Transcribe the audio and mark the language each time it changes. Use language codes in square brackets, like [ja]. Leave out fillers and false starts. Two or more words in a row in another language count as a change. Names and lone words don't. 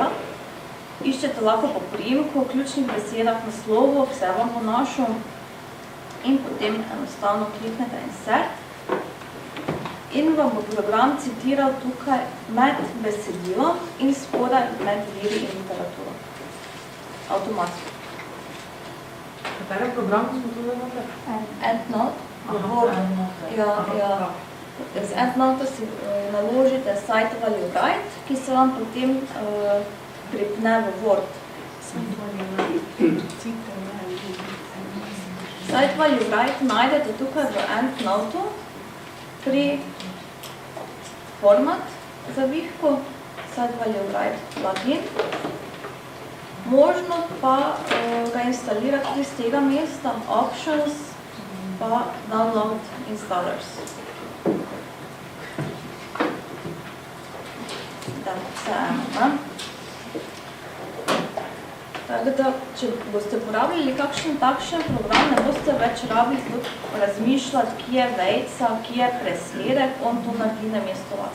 [sl] Iščete lahko po priimku, ključnih besedah, naslovu, vse vam bo našel in potem enostavno kliknete Insert in vam bo program citiral tukaj med besedilom in spodaj med viri in literaturo. Avtomatsko. V katerem programu smo to zavodili? EndNote. Ja. Z EndNote si naložite [en] site value write, [sl] ki se vam potem pripne v Word. [en] Site value write [sl] najdete tukaj v EndNote pri format zavihku, [en] site value write plugin. [sl] Možno pa ga instalirati tudi z tega mesta, options pa [en] download installers. [sl] Da, vse eno. Tako da, če boste uporabljali kakšen takšen program, ne boste več rabili razmišljati, kje je vejca, kje je presledek, on to naredi namesto vas.